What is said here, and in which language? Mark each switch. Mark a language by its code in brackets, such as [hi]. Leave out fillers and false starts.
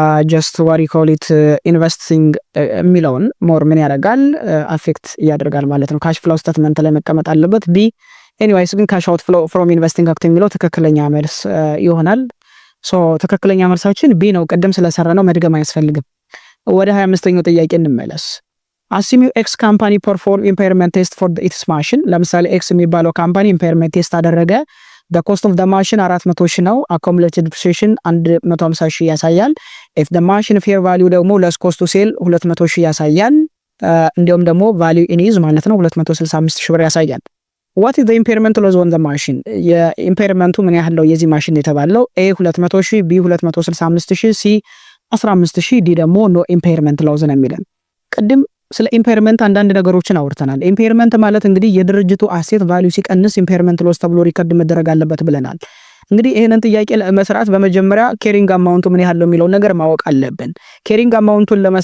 [am] ጀስት ዋሪ ኮሊት ኢንቨስቲንግ የሚለውን ሞር ምን ያደርጋል አፌክት ያደርጋል ማለት ነው። ካሽ ፍሎው ስቴትመንት ላይ መቀመጥ አለበት። ቢ ኤኒዌይስ ግን ካሽ አውት ፍሎው ፍሮም ኢንቨስቲንግ አክቲቪቲ የሚለው ትክክለኛ መልስ ይሆናል። ትክክለኛ መልሳችን ቢ ነው። ቅድም ስለሰራ ነው መድገም አያስፈልግም። ወደ 25ኛው ጥያቄ እንመለስ። [en] Assume X company perform impairment test for its machine. [am] ለምሳሌ X የሚባለው ካምፓኒ impairment test አደረገ። [en] the cost of the machine 400,000 ነው። accumulated depreciation 150,000 ያሳያል። if the machine fair value ደግሞ less cost to sell 200,000 ያሳያል። እንዲሁም ደግሞ value in use ማለት ነው 265,000 ብር ያሳያል። what is the impairment loss on the machine? [am] የኢምፔርመንቱ ምን ያህል ነው የዚህ ማሽን የተባለው? A 200,000፣ B 265,000፣ C 15,000፣ ዲ ደግሞ ኖ ኢምፔርመንት ሎዝ ነው የሚለን። ቅድም ስለ ኢምፔርመንት አንዳንድ ነገሮችን አውርተናል። ኢምፔርመንት ማለት እንግዲህ የድርጅቱ አሴት ቫልዩ ሲቀንስ ኢምፔርመንት ሎስ ተብሎ ሪከርድ መደረግ አለበት ብለናል። እንግዲህ ይሄንን ጥያቄ ለመስራት በመጀመሪያ ኬሪንግ አማውንቱ ምን ያህል ነው የሚለው ነገር ማወቅ አለብን። ኬሪንግ አማውንቱን